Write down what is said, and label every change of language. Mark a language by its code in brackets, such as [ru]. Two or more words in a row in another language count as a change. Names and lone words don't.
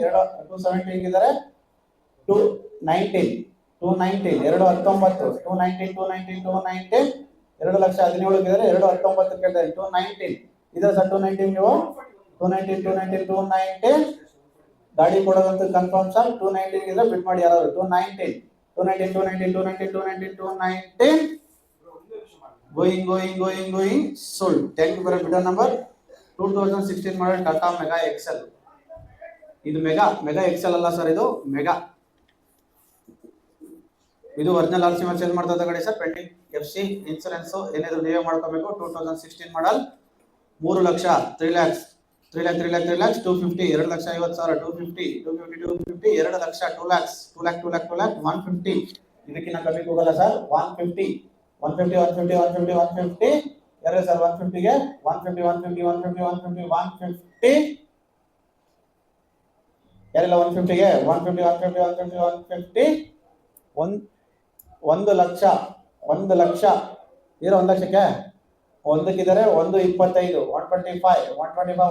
[kn] 217 ಗಿದ್ದಾರೆ 219 219 219 219 219 219 2 ಲಕ್ಷ 17 ಗಿದ್ದಾರೆ 219 ಕೇಳ್ತಾ ಇದೆ 219 ಇದೆ ಸರ್. 219 ನೀವು 219 219 219 ಗಾಡಿ ಕೊಡೋದಂತ [en] confirm sir. [kn] 219 ಗಿದ್ರೆ ಬಿಟ್ ಮಾಡಿ ಯಾರಾದ್ರು 219 219 219 219 219 [en] going sold. Thank you for a bidder number 2016 model Tata Mega XL. [kn] ಇದು ಮೆಗಾ ಎಕ್ಸೆಲ್ ಅಲ್ಲ ಸರ್, ಇದು ಮೆಗಾ. ಇದು [en] original RC [kn] ಮೇಲೆ ಸೇಲ್ ಮಾಡ್ತಾ ಗಾಡಿ ಸರ್. [en] pending FC insurance [kn] ಏನಿದ್ರು ನೀವೇ ಮಾಡ್ಕೋಬೇಕು. 2016 ಮಾಡಲ್ 3 ಲಕ್ಷ 3 lakhs 3 lakh 3 lakh 3 lakhs 250 2,50,000 250 250 250 2 ಲಕ್ಷ 2 lakhs 2 lakh 2 lakh 2 lakh 150 ಇದಕ್ಕಿಂತ ಕಮ್ಮಿ ಹೋಗಲ್ಲ ಸರ್. 150 150 150 150 150 ಯಾರು ಸರ್ 150 ಗೆ 150 150 150 150 150 ಯಾರೆಲ್ಲ 150 ಗೆ 150 150 150 150 1 ಲಕ್ಷ 1 ಲಕ್ಷ ಇರೋ 1 ಲಕ್ಷಕ್ಕೆ ಒಂದಕ್ಕಿದ್ದಾರೆ 125 125 125